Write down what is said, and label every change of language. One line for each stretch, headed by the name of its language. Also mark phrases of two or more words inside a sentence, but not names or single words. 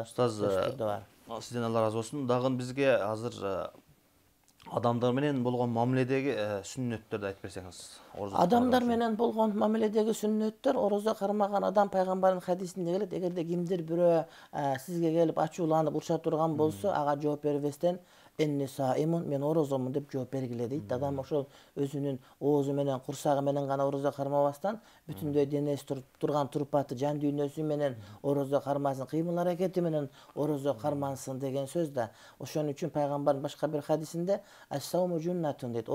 Kyrgyz: Устаз, сизден Алла разы болсун. Дагы бизге азыр адамдар менен болгон мамиледеги сүннөттөрдү айтып берсеңиз. Адамдар менен болгон мамиледеги сүннөттөр, орозо кармаган адам пайгамбардын хадисинде келет: эгерде кимдир бирөө сизге келип ачууланып уруша турган болсо, ага жооп бербестен
Arabic: إني صائم,
Kyrgyz: men orozomун деп жооп бергиле дейт. Адам ошол өзүнүн оозу менен курсагы менен гана орозо кармабастан бүтүндөй денеси турган турпаты жан дүйнөсү менен орозо кармасын, кыймыл аракети менен орозо кармансын деген сөз да. Ошон үчүн пайгамбардын башка бир хадисинде
Arabic: الصوم جنة
Kyrgyz: дейт.